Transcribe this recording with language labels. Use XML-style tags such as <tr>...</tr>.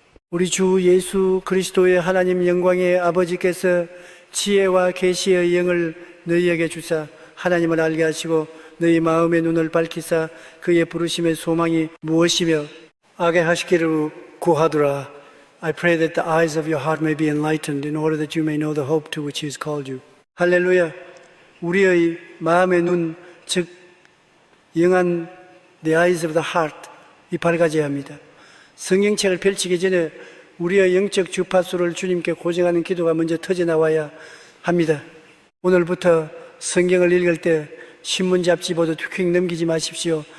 <ko>우리 주 예수 그리스도의 하나님 영광의 아버지께서 지혜와 계시의 영을 너희에게 주사 하나님을 알게 하시고 너희 마음의 눈을 밝히사 그의 부르심의 소망이 무엇이며 알게 하시기를 구하노라.</ko> <en>I pray that the eyes of your heart may be enlightened in order that you may know the hope to which he has called you.</en> <ko>할렐루야. 우리의 마음의 눈, 즉 영안</ko> <en>the eyes of the heart</en> <ko>이 밝아져야 합니다. 성경책을 펼치기 전에 우리의 영적 주파수를 주님께 고정하는 기도가 먼저 터져나와야 합니다. 오늘부터 성경을 읽을 때 신문 잡지 보듯 휙 넘기지 마십시오.</ko>